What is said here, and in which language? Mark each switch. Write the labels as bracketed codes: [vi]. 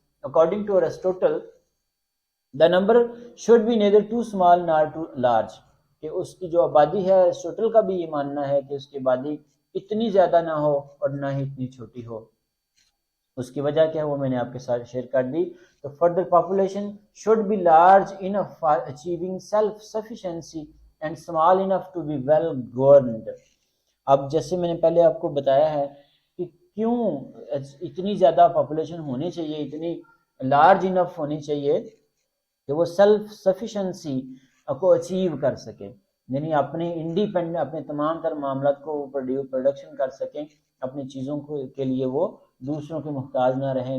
[en] according to [ur] Aristotle [en] the number should be neither too small nor too large, [ur] کہ اس کی جو آبادی ہے, ایرسٹوٹل کا بھی یہ ماننا ہے کہ اس کی آبادی اتنی زیادہ نہ ہو اور نہ ہی اتنی چھوٹی ہو. اس کی وجہ کیا ہے وہ میں نے آپ کے ساتھ شیئر کر دی. [en] تو further population should be large enough for achieving self sufficiency and small enough to be well governed. [ur] اب جیسے میں نے پہلے آپ کو بتایا ہے کہ کیوں اتنی زیادہ پاپولیشن ہونی چاہیے, اتنی لارج انف ہونی چاہیے کہ وہ سیلف سفیشنسی کو اچیو کر سکے, یعنی اپنے انڈیپینڈنٹ اپنے تمام تر معاملات کو پروڈکشن کر سکیں, اپنی چیزوں کے لیے وہ دوسروں کے محتاج نہ رہیں.